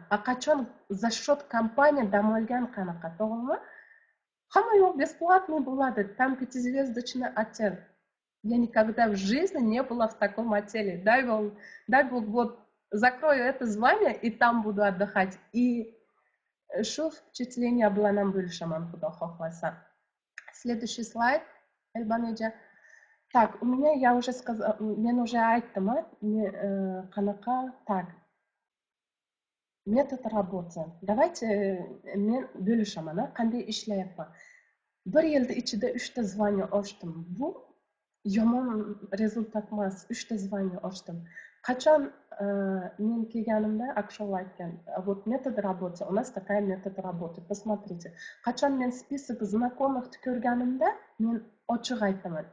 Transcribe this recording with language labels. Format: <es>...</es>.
<uz>Qachon</uz> <ru>за счет</ru> <uz>kompaniya dam olgan qanaqa, to'g'rimi? Hamma yo'q</uz> <ru>бесплатный</ru> <uz>bo'ladi,</uz> <ru>там 5-звездочный отель. Я никогда в жизни не была в таком отеле. Дай Бог, вот закрою это звание и там буду отдыхать.</ru> <uz>И shu</uz> <ru>впечатление</ru> <uz>bilan ham bo'lishaman, xudo xohlasa.</uz> <ru>Следующий слайд, Elbanoja. Так, у меня я уже сказала,</ru> <uz>men</uz> <ru>уже</ru> <uz>aytdim, qanaqa,</uz> <ru>так. Метод работы. Давайте</ru> <uz>men bo'lishaman, qanday ishlayapman. 1 yilda ichida 3 ta звание ochdim. Bu yomon rezultat emas, 3 ta звание ochdim. Qachon men kelganimda Akshol aytgan,</uz> <ru>вот метод работы, у нас такая метод работы, посмотрите.</ru> <uz>Qachon men</uz> <ru>список знакомых</ru> <uz>ko'rganimda, men ochiq aytaman.</uz>